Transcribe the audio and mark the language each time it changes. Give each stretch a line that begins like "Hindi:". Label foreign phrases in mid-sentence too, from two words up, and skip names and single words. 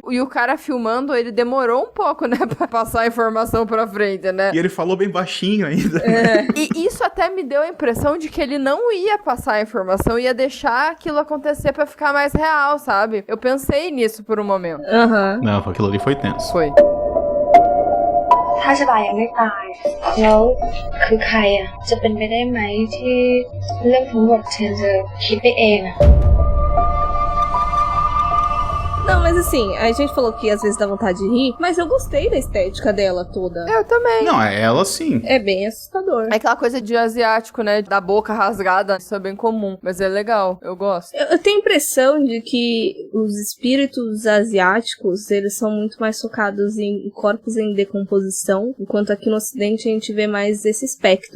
Portuguese: E o cara filmando, ele demorou um pouco, né? Pra passar a informação pra frente, né? E ele falou bem baixinho ainda. E isso até me deu a impressão de que ele não ia passar a informação, ia deixar aquilo acontecer pra ficar mais real, sabe? Eu pensei nisso por um momento. Não, aquilo ali foi tenso. Foi.
Thai: ถ้าชบายังไม่ตายแล้วคือใครอ่ะจะเป็นไปได้ไหมที่เรื่องทั้งหมดเธอจะคิดไปเองอ่ะ
Portuguese: Não, mas assim, a gente falou que às vezes dá vontade de rir, mas eu gostei da estética dela toda. Eu também. Não, é ela sim. É bem assustador. É aquela coisa de asiático, né? Da boca rasgada, isso é bem comum. Mas é legal, eu gosto. Eu tenho a impressão de que os espíritos asiáticos, eles são muito mais focados em corpos em decomposição, enquanto aqui no ocidente a gente vê mais esse espectro.